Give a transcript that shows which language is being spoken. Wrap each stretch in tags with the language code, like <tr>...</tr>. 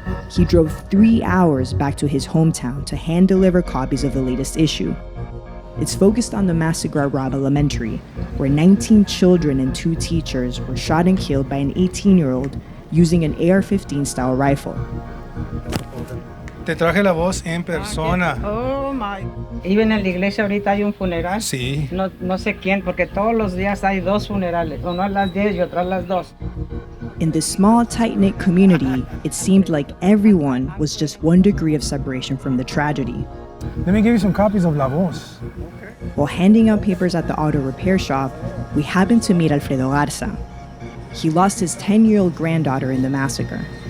<en>He drove 3 hours back to his hometown to hand-deliver copies of the latest issue. It's focused on the massacre at Robb Elementary, where 19 children and 2 teachers were shot and killed by an 18-year-old using an AR-15 style rifle.</en> <es>Te traje La Voz en persona.</es> <en>Oh my. Even</en> <es>en la iglesia ahorita hay un funeral. Sí. No sé quién, porque todos los días hay 2 funerales, uno a las 10 y otro a las 2.</es> <en>In this small, tight-knit community, it seemed like everyone was just 1 degree of separation from the tragedy. Let me give you some copies of La Voz. While handing out papers at the auto repair shop, we happened to meet Alfredo Garza. He lost his 10-year-old granddaughter in the massacre.</en>